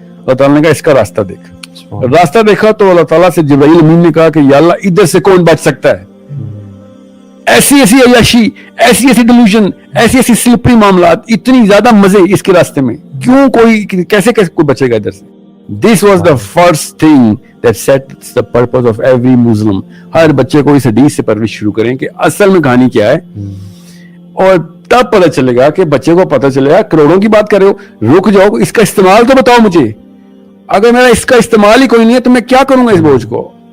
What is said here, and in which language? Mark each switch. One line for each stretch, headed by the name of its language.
Urdu: اللہ تعالیٰ نے کہا اس کا راستہ دیکھ. راستہ دیکھا تو اللہ تعالیٰ سے جبرائیل امین نے کہا کہ یا اللہ ادھر سے کون بچ سکتا ہے, ایسی ایسی عیاشی, ایسی ایسی ڈیلوژن, ایسی ایسی سلپری معاملات, اتنی زیادہ مزے اس کے راستے میں, کیوں کوئی کیسے کوئی بچے گا ادھر سے.
English: This was the first thing that sets the purpose of every Muslim.
Urdu: ہر بچے کو اس حدیث سے پرورش شروع کریں کہ اصل میں کہانی کیا ہے, اور تب پتہ چلے گا کہ بچے کو پتہ چلے گا. کروڑوں کی بات کر رہے ہو, رک جاؤ, اس کا استعمال تو بتاؤ مجھے. اگر میرا اس کا استعمال ہی کوئی نہیں ہے تو میں کیا کروں گا اس بوجھ کو.